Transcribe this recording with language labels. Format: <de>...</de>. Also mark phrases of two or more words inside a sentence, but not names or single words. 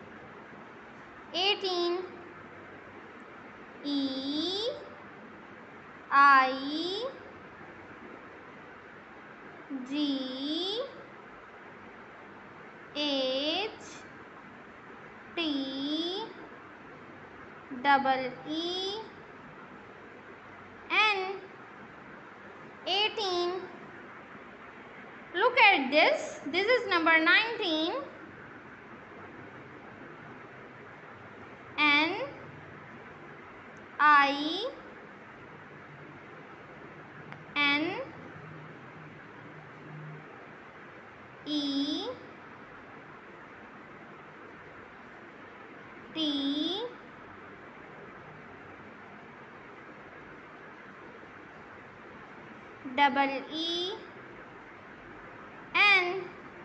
<en>18. E, I, G, H, T, double E, N. 18. Look at this. This is number 19. N, I, N, E, T, double E, N.</en>